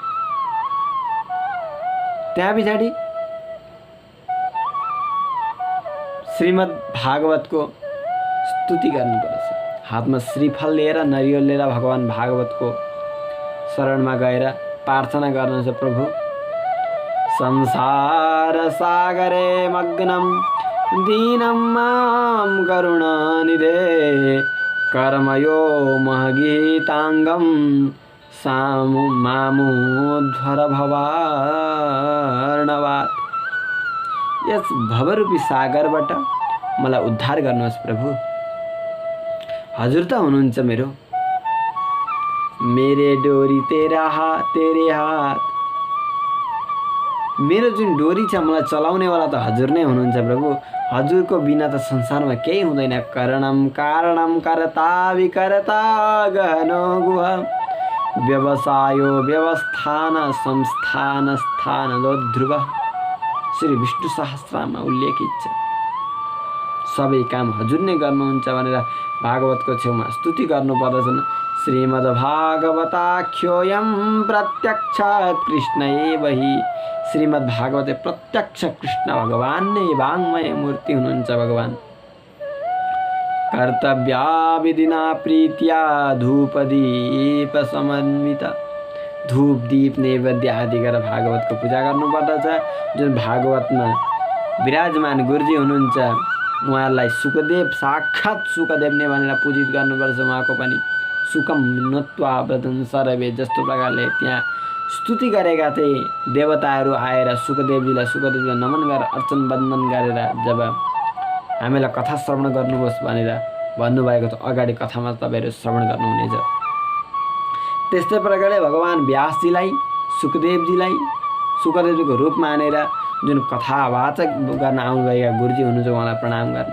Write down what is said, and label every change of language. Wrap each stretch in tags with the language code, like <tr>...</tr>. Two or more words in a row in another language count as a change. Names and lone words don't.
<ne>त्यहाँ पछाडि श्रीमद् भागवतको स्तुति गर्नुपर्छ। हातमा श्रीफल लिएर नरिवल लिएर भगवान भागवतको शरणमा गएर प्रार्थना गर्नुहुन्छ।</ne> <sa>प्रभु संसार सागरे मग्नं दीनं मां करुणानिधे कर्मयो महगीतांगं मामुध्वर भवार्णवात्।</sa> <ne>यस भवरूपी सागरबाट मलाई उद्धार गर्नुहोस् प्रभु। हजुर त हुनुहुन्छ मेरो।</ne> <hi>मेरे डोरी तेरे हात।</hi> <ne>मेरो जुन डोरी छ मलाई चलाउनेवाला त हजुर नै हुनुहुन्छ प्रभु। हजुरको बिना त संसारमा केही हुँदैन।</ne> <sa>कारणम कर्ता विकर्ता गहनो गुह व्यवसायो व्यवस्थान संस्थान स्थान ध्रुव।</sa> <ne>श्री विष्णु सहस्रमा उल्लेखित छ। सबै काम हजुर नै गर्नुहुन्छ भनेर भागवतको छेउमा स्तुति गर्नुपर्दछन्।</ne> <sa>श्रीमद्भागवताख्योऽयं प्रत्यक्ष कृष्ण एव हि। श्रीमद् भागवते प्रत्यक्ष कृष्ण</sa> <ne>भगवान नै वाङ्मय मूर्ति हुनुहुन्छ भगवान।</ne> <sa>कर्तव्या विधिना प्रीत्या धूपदीप समन्वित।</sa> <ne>धूप दीप नैवेद्य आदि गरेर भागवतको पूजा गर्नुपर्दछ। जुन भागवतमा विराजमान गुरुजी हुनुहुन्छ उहाँलाई सुखदेव साक्षात् सुखदेव नै भनेर पूजित गर्नुपर्छ। उहाँको पनि</ne> <sa>सुखम नत्वा व्रतन सर्वे</sa> <ne>जस्तो प्रकारले त्यहाँ स्तुति गरेका थिए देवताहरू आएर सुखदेवजीलाई नमन गरेर अर्चन वन्दन गरेर जब हामीलाई कथा श्रवण गर्नुहोस् भनेर भन्नुभएको छ। अगाडि कथामा तपाईँहरू श्रवण गर्नुहुनेछ। त्यस्तै प्रकारले भगवान् व्यासजीलाई सुखदेवजीको रूप मानेर जुन कथावाचक गर्न आउनुभएका गुरुजी हुनुहुन्छ उहाँलाई प्रणाम गर्ने।</ne>